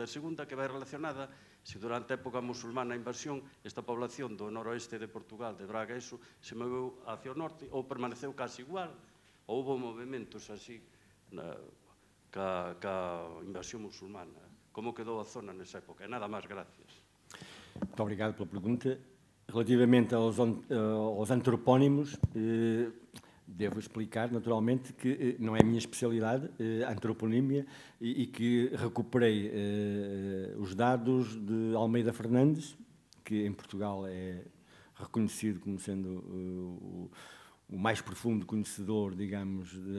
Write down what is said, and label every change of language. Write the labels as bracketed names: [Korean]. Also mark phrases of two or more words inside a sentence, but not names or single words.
[Galician] A segunda, que vai relacionada, se durante a época musulmana a invasión, esta población do noroeste de Portugal, de Braga, eso, se moveu hacia o norte, ou permaneceu casi igual, ou houve movimentos así, ca invasión musulmana. Como quedou a zona nesa época? E nada máis, gracias. [Portuguese] Muito obrigado pela pergunta. Relativamente aos antropónimos, devo explicar, naturalmente, que não é a minha especialidade, a antroponímia, e que recuperei os dados de Almeida Fernandes, que em Portugal é reconhecido como sendo o mais profundo conhecedor, digamos,